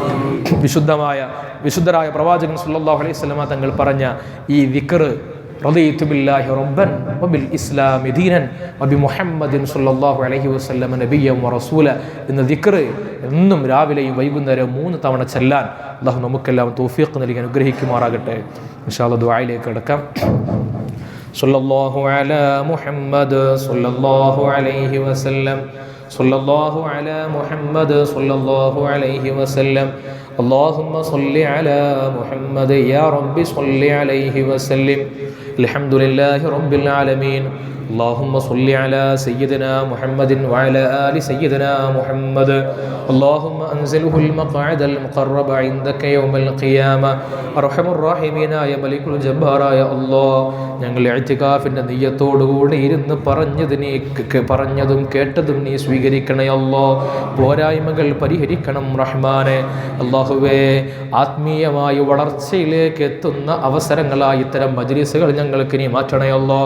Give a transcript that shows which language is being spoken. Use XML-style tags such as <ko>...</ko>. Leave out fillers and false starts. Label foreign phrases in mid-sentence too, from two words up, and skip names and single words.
<ml>വിശുദ്ധരായ പ്രവാചകൻ</ml> <ar>صلى الله عليه وسلم</ar> <ml>തങ്ങൾ പറഞ്ഞ ഈ ദിക്ർ,</ml> <ar>رضيت بالله ربا وبالإسلام دينا وبمحمد صلى الله عليه وسلم نبيا ورسولا</ar> <ml>എന്ന ദിക്ർ എന്നും രാവിലെയും വൈകുന്നേരവും 3 തവണ ചെല്ലാൻ അല്ലാഹു നമുക്കെല്ലാം തൗഫീഖ് നൽകി അനുഗ്രഹിക്കുമാറാകട്ടെ.</ml> <ar>إن شاء الله</ar> <ml>ദുആയിലേക്ക് കടക്കാം.</ml> <ar>صلى الله على محمد صلى الله عليه وسلم، صلى الله على محمد صلى الله عليه وسلم. اللهم صل على محمد يا رب صل عليه وسلم. الحمد لله رب العالمين. اللهم صل على سيدنا محمد وعلى آل سيدنا محمد. اللهم أنزله المقعد المقرب عندك يوم القيامة. أرحم الراحمين يا ملك الجبار يا الله.</ar> <ml>ഞങ്ങൾ ഇഅ്തികാഫിൻ്റെ നിയ്യത്തോടുകൂടി ഇരുന്ന് പറഞ്ഞതും കേട്ടതും നീ സ്വീകരിക്കണേ അല്ലാഹ്. പോരായ്മകൾ പരിഹരിക്കണം റഹ്മാനെ. അല്ലാഹുവേ, ആത്മീയമായ വളർച്ചയിലേക്ക് എത്തുന്ന അവസരങ്ങളായി ഇത്തരം മജ്ലിസുകൾ ഞങ്ങൾക്ക് നീ മാറ്റണേ അല്ലാഹ്.</ml>